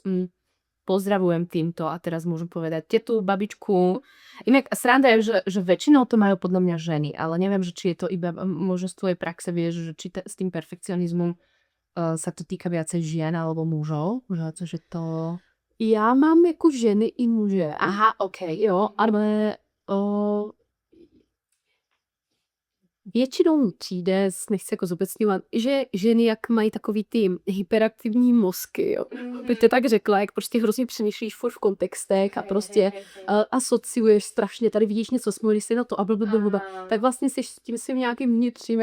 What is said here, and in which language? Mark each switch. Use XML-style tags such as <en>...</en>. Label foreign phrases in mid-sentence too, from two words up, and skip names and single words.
<sk>Pozdravujem týmto a teraz môžem povedať tetu, babičku. Inak sranda je, že väčšinou to majú podľa mňa ženy, ale neviem, že či je to iba možno z tvojej praxe, vieš, že či s tým perfekcionizmom sa to týka viacej žien alebo mužov, že to...</sk> <cs>Já mám jako ženy i muže.</cs> <sk>Aha, OK.</sk> <cs>Jo, ale většinou mi přijde, nechci jako zobecňovat, že ženy jak mají takový ty hyperaktivní mozky, jo. Bych to tak řekla, jak prostě hrozně přemýšlíš furt v kontextech a prostě asociuješ strašně, tady vidíš něco, smolíš si na to a blablabla, tak vlastně jsi s tím svým nějakým vnitřním</cs>